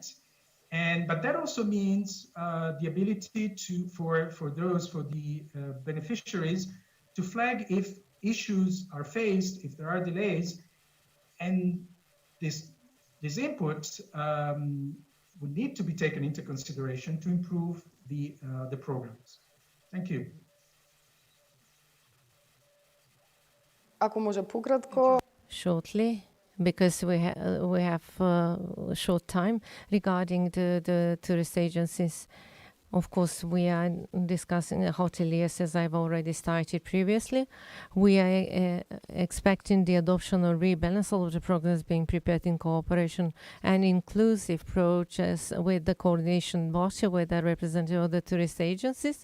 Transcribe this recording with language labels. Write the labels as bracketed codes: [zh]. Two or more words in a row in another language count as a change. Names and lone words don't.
[en] But that also means the ability for the beneficiaries to flag if issues are faced, if there are delays, and this input would need to be taken into consideration to improve the programs. Thank you. [mk] Ако може пократко. [en] Shortly, because we have short time regarding the tourist agencies. Of course, we are discussing hoteliers, as I've already started previously. We are expecting the adoption or rebalance of the programs being prepared in cooperation and inclusive approaches with the coordination body, with the representative of the tourist agencies.